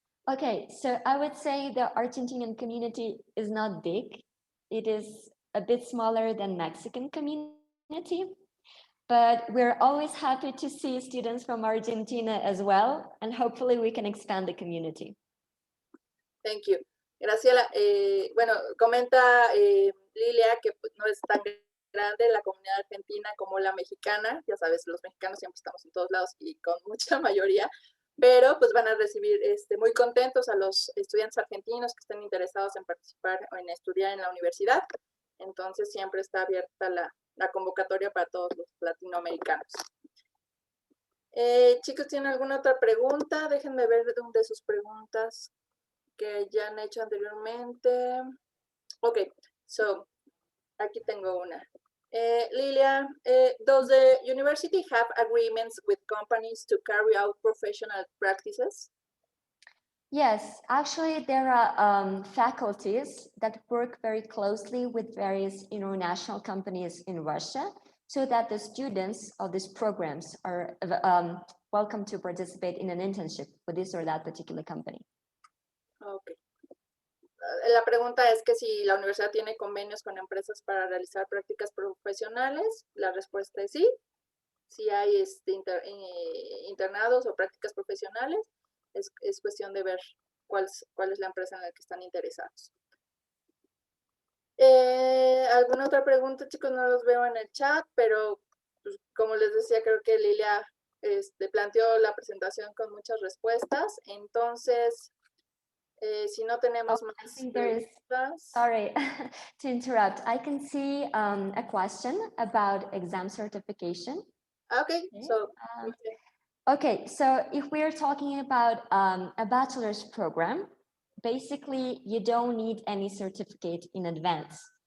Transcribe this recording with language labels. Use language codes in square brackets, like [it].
[en] Okay, so I would say the Argentinian community is not big. It is a bit smaller than Mexican community, but we're always happy to see students from Argentina as well, and hopefully we can expand the community. Thank you. [es] Graciela, bueno, comenta Lilia que pues, no es tan grande la comunidad argentina como la mexicana. Ya sabes, los mexicanos siempre estamos en todos lados y con mucha mayoría, pero pues van a recibir muy contentos a los estudiantes argentinos que estén interesados en participar o en estudiar en la universidad. Entonces siempre está abierta la convocatoria para todos los latinoamericanos. Chicos, ¿tienen alguna otra pregunta? Déjenme ver de sus preguntas que ya han hecho anteriormente. Ok, so, aquí tengo una. [en] Lilia, does the university have agreements with companies to carry out professional practices? Yes, actually there are faculties that work very closely with various international companies in Russia, so that the students of these programs are welcome to participate in an internship with this or that particular company. Okay. [es] La pregunta es que si la universidad tiene convenios con empresas para realizar prácticas profesionales. La respuesta es sí. Si hay internados o prácticas profesionales, es cuestión de ver cuál es la empresa en la que están interesados. ¿Alguna otra pregunta, chicos? No los veo en el chat, pero pues, como les decía, creo que Lilia planteó la presentación con muchas respuestas. Entonces, si no tenemos más preguntas. [en] Sorry to interrupt. I can see a question about exam certification. Okay, so okay, so if we're talking about a bachelor's program, basically you don't need any certificate in advance.